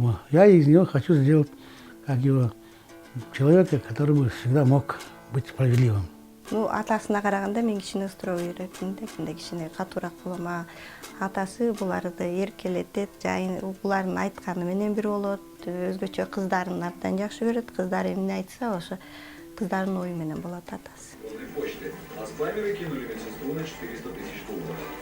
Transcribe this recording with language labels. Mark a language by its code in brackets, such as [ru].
[ru] Я из него хочу сделать как его человека, который бы всегда мог быть справедливым. [ky] Ну, атасына караганда мен кичине ысыроо үйрөттүм да, кимде кичине катуураак болом. Атасы буларды эркелетет, жайын булардын айтканы менен бир болот. Өзгөчө кыздарын абдан жакшы көрөт. Кыздары эмне айтса, ошо кыздардын ою менен болот атасы. [ru] Почты. А спамеры кинули медсестру на 400 тысяч долларов.